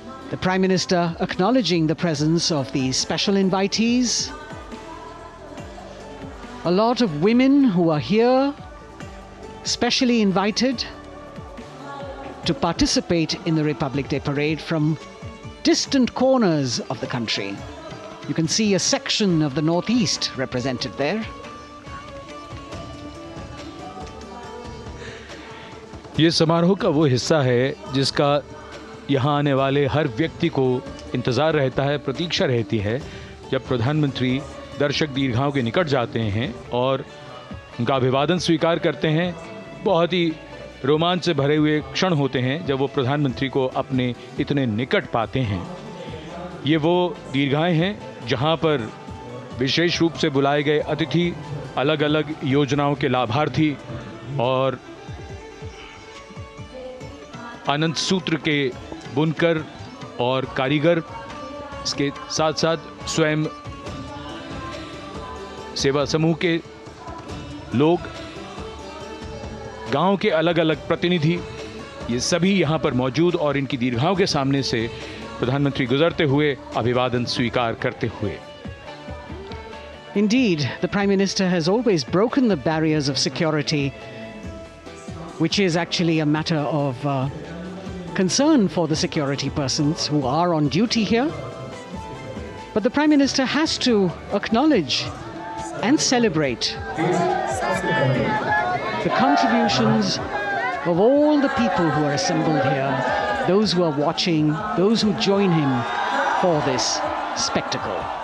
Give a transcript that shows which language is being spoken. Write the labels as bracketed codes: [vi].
[en] The Prime Minister acknowledging the presence of these special invitees, a lot of women who are here, specially invited to participate in the Republic Day Parade from distant corners of the country. You can see a section of the Northeast represented there. [hi] ये समारोह का वो हिस्सा है जिसका यहाँ आने वाले हर व्यक्ति को इंतज़ार रहता है, प्रतीक्षा रहती है जब प्रधानमंत्री दर्शक दीर्घाओं के निकट जाते हैं और उनका अभिवादन स्वीकार करते हैं। बहुत ही रोमांच से भरे हुए क्षण होते हैं जब वो प्रधानमंत्री को अपने इतने निकट पाते हैं। ये वो दीर्घाएं हैं जहाँ पर विशेष रूप से बुलाए गए अतिथि, अलग अलग योजनाओं के लाभार्थी और आनंद सूत्र के बुनकर और कारीगर, इसके साथ साथ स्वयं सेवा समूह के लोग, गांव के अलग अलग प्रतिनिधि, ये सभी यहाँ पर मौजूद और इनकी दीर्घाओं के सामने से प्रधानमंत्री गुजरते हुए अभिवादन स्वीकार करते हुए। [en] Indeed, the Prime Minister has always broken the barriers of security, which is actually a matter of concern for the security persons who are on duty here. But the Prime Minister has to acknowledge and celebrate the contributions of all the people who are assembled here, those who are watching, those who join him for this spectacle.